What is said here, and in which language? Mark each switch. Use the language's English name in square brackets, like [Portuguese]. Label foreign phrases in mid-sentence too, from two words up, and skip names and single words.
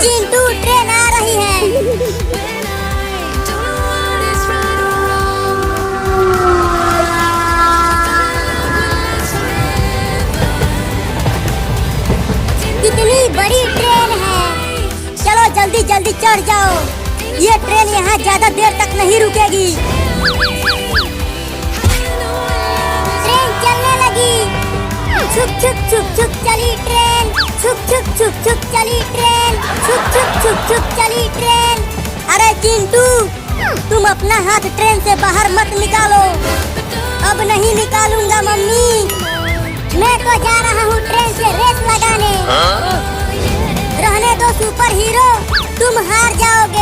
[Hindi] चिंटू, ट्रेन आ रही है। कितनी बड़ी ट्रेन है। चलो जल्दी जल्दी चढ़ जाओ। ये ट्रेन यहाँ ज्यादा देर तक नहीं रुकेगी। ट्रेन चलने लगी। छुक छुक छुक छुक चली ट्रेन। छुक छुक छुक छुक चली ट्रेन। छुक छुक छुक छुक चली ट्रेन। अरे चिंटू, तुम अपना हाथ ट्रेन से बाहर मत निकालो। अब नहीं निकालूंगा मम्मी। मैं तो जा रहा हूँ ट्रेन से रेस लगाने। रहने दो [English] super hero, [Hindi] तुम हार जाओगे।